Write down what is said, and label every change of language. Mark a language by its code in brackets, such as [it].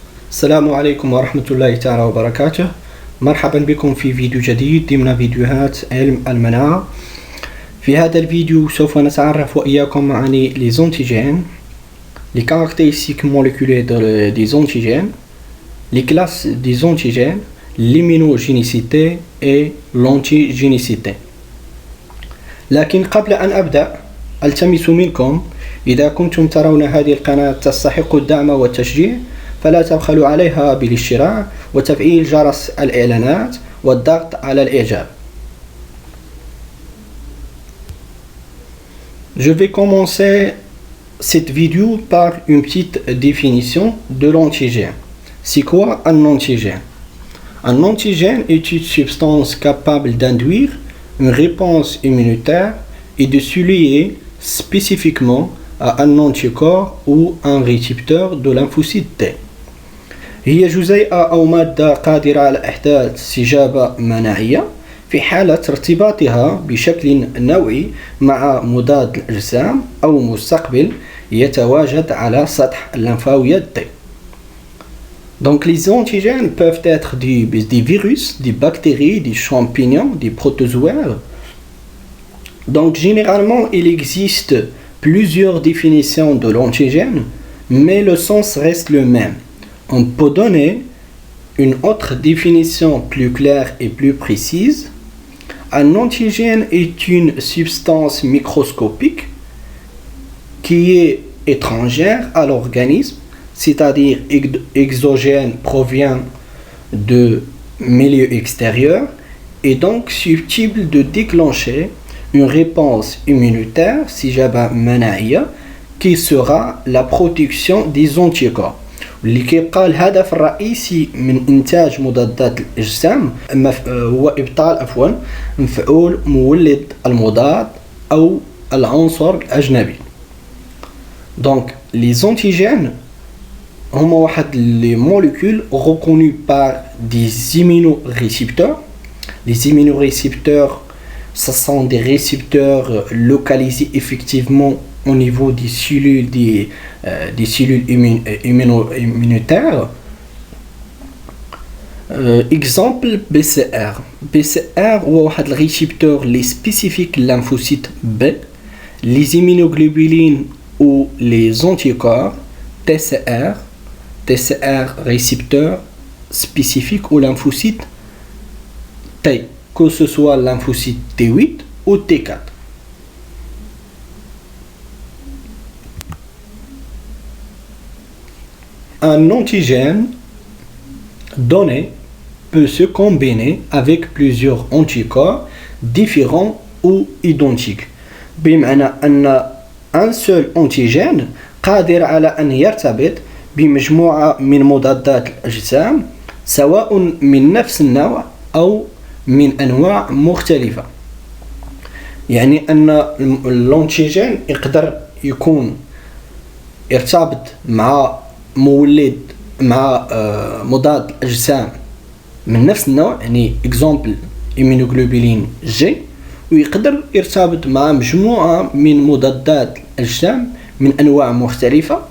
[ar] السلام عليكم ورحمة الله تعالى وبركاته. مرحبا بكم في فيديو جديد ضمن فيديوهات علم المناعة. في هذا الفيديو سوف نتعرف وإياكم عن [fr] les antigènes, les caractéristiques moléculaires des antigènes, les classes des antigènes, l'immunogénicité et l'antigénicité. [ar] لكن قبل أن أبدأ ألتمس منكم إذا كنتم ترون هذه القناة تستحق الدعم والتشجيع فلا تبخلوا عليها بالاشتراك وتفعيل جرس الإعلانات والضغط على الإعجاب. [fr] Je vais commencer cette vidéo par une petite définition de l'antigène. C'est quoi un antigène? Un antigène est une substance capable d'induire une réponse immunitaire et de se lier spécifiquement à un anticorps ou un récepteur de lymphocyte T. [ar] هي جزيئة أو مادة قادرة على إحداث استجابة مناعية في حالة ارتباطها بشكل نوعي مع مضاد الأجسام أو مستقبل يتواجد على سطح الليمفاويات T. [fr] Donc les antigènes peuvent être des virus, des bactéries, des champignons, des protozoaires. Donc généralement il existe plusieurs définitions de l'antigène, mais le sens reste le même. On peut donner une autre définition plus claire et plus précise. Un antigène est une substance microscopique qui est étrangère à l'organisme, c'est-à-dire exogène, provient de milieu extérieur et donc susceptible de déclencher une réponse immunitaire, [ar] استجابة مناعية, [fr] qui sera la protection des anticorps. [ar] اللي كيبقى الهدف الرئيسي من إنتاج مضادات الأجسام هو إبطال مفعول مولد المضاد أو العنصر الأجنبي. [fr] Donc les antigènes [ar] هما واحد [fr] les molécules reconnues par des immunorécepteurs. Les immunorécepteurs, ce sont des récepteurs localisés effectivement au niveau des cellules des cellules immunitaires. Exemple BCR. BCR [ar] هو واحد الريسبتور [fr] les spécifiques lymphocytes B, les immunoglobulines ou les anticorps TCR. TCR récepteur spécifique au lymphocyte T, que ce soit lymphocyte T8 ou T4. Un antigène donné peut se combiner avec plusieurs anticorps différents ou identiques. [ar] بمعنى أن [fr] un seul antigène [ar] قادر على أن يرتبط بمجموعة من مضادات الأجسام سواء من نفس النوع أو من أنواع مختلفة. يعني أن الانتيجين يقدر يكون يرتبط مع مولد مع مضاد الأجسام من نفس النوع، يعني إكزامبل إيمينوغلوبولين جي، ويقدر يرتبط مع مجموعة من مضادات الأجسام من أنواع مختلفة.